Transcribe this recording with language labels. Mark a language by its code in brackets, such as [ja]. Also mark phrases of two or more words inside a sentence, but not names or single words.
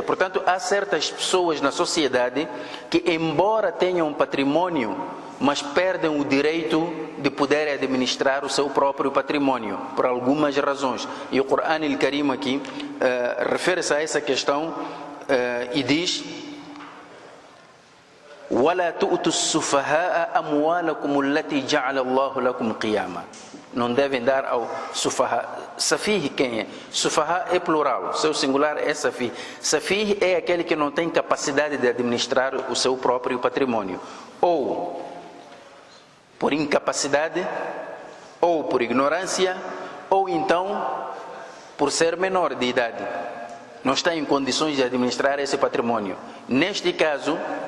[pt] Portanto, há certas pessoas na sociedade que, embora tenham patrimônio, mas perdem o direito de poder administrar o seu próprio patrimônio, por algumas razões. E o Corão Al-Karim aqui refere-se a essa questão e diz: [ar] وَلَا تُؤْتُوا السُّفَهَاءَ أَمْوَالَكُمُ الَّتِي جَعَلَ اللَّهُ لَكُمْ قِيَامًا. [pt] Não devem dar ao sufahá. Safih quem é? Sufahá é plural, seu singular é safih. Safih é aquele que não tem capacidade de administrar o seu próprio patrimônio, ou por incapacidade, ou por ignorância, ou então por ser menor de idade, não está em condições de administrar esse patrimônio.